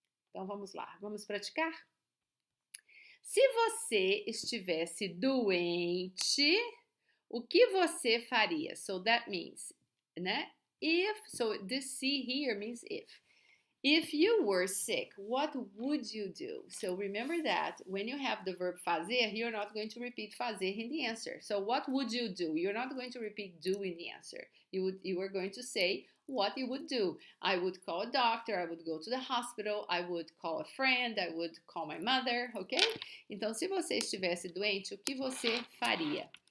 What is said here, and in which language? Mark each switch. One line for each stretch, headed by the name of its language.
Portuguese: Então, vamos lá, vamos praticar? Se você estivesse doente, o que você faria?
English: So that means, né? If, so this C here means if. If you were sick, what would you do? So remember that when you have the verb fazer, you're not going to repeat fazer in the answer. So what would you do? You're not going to repeat do in the answer. You are going to say what you would do. I would call a doctor, I would go to the hospital, I would call a friend, I would call my mother, ok?
Portuguese: Então, se você estivesse doente, o que você faria?